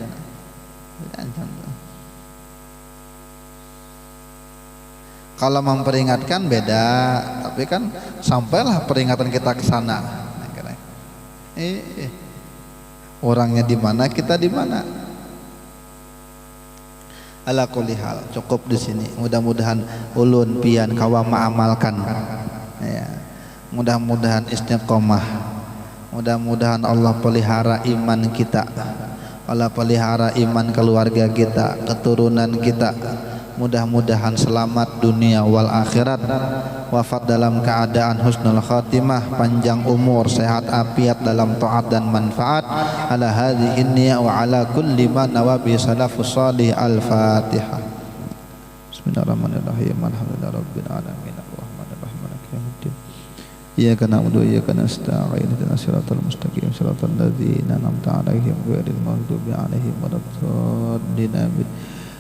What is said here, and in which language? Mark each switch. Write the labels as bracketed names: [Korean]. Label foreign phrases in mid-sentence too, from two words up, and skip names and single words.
[Indonesian] Kalau memperingatkan beda, tapi kan sampailah peringatan kita ke sana. Orangnya di mana, kita di mana. [Arabic] على كل حال, [Indonesian] cukup di sini. [Banjar] Mudah-mudahan ulun pian kawa ma'amalkan. [Indonesian] Ya. Mudah-mudahan istiqomah. Mudah-mudahan Allah pelihara iman kita. Allah pelihara iman keluarga kita, keturunan kita. Mudah-mudahan selamat [Arabic] دنيا والآخرة, [Indonesian] wafat dalam keadaan [Arabic] حسن الخاتمة, [Indonesian] panjang umur, sehat afiat dalam taat dan manfaat. [Arabic] على هذه النية وعلى كل ما نوى به السلف الصالح. [Indonesian] Al-Fatihah. [Arabic] بسم الله الرحمن الرحيم. الحمد لله رب العالمين. الرحمن الرحيم. مالك يوم الدين. إياك نعبد وإياك نستعين. اهدنا الصراط المستقيم. صراط الذين أنعمت عليهم غير المغضوب عليهم ولا الضالين.